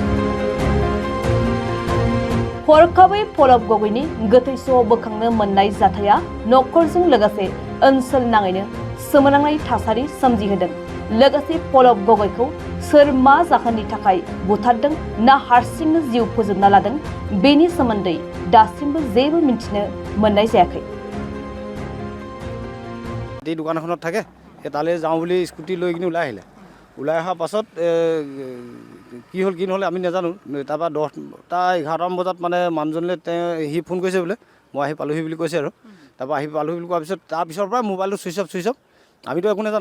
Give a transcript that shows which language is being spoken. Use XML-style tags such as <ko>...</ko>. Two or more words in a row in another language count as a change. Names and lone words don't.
<brx>हरखाबै पलब गगैनि गोथै सह बोखांनो मोननाय जाथाया न'खरजों लोगोसे ओनसोल नाङैनो सोमोनांनाय थासारि सोमजिहोदों। लोगोसे पलब गगैखौ सोर मा जाहोननि थाखाय बुथारदों ना हारसिंनो जिउ फोजोबना लादों बेनि सोमोन्दै दासिमबो जेबो मिन्थिनो मोननाय जायाखै।</brx> <as>এই দোকানখনত থাকে তালৈ যাওঁ বুলি স্কুটি লৈ কিনে ওলাই আহিলে। ওলাই অহাৰ পাছত কি হ'ল কি নহ'লে আমি নাজানো। তাৰপৰা 10টা 11টামান বজাত মানে মানুহজনলৈ সি ফোন কৰিছে বোলে, মই আহি পালোহি বুলি কৈছে আৰু। তাৰপৰা আহি পালোহি বুলি কোৱাৰ পিছত তাৰপিছৰ পৰা মোবাইলটো</as> <en>switch off</en> <as>আমিতো একো নাজানো।</as>